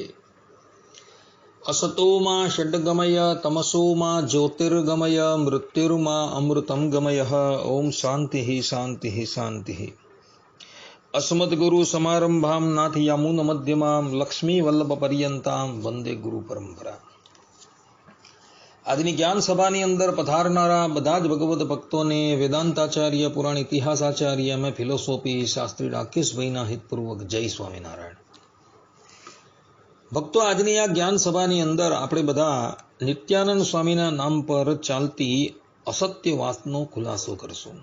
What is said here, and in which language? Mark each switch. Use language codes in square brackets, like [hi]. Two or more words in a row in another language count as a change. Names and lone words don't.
[sa] असतो मा षड्गमय तमसो मा ज्योतिर्गमय मृत्युर्मा अमृतं गमयः। ओम शान्तिः शान्तिः शान्तिः। अस्मद्गुरु समारंभां नाथयामुन मध्यमां लक्ष्मी वल्लभ पर्यंतां वंदे गुरु परंपरा। [gu] આજની જ્ઞાન સભાની અંદર પધારનારા બધા જ ભગવદ ભક્તોને વેદાંતાચાર્ય પુરાણ ઇતિહાસાચાર્ય અમે ફિલોસોફી શાસ્ત્રી રાકેશભાઈના હિતપૂર્વક જય સ્વામિનારાયણ। ભક્તો, આજની આ જ્ઞાન સભાની અંદર આપણે બધા નિત્યાનંદ સ્વામીના નામ પર ચાલતી અસત્ય વાતનો ખુલાસો કરશું।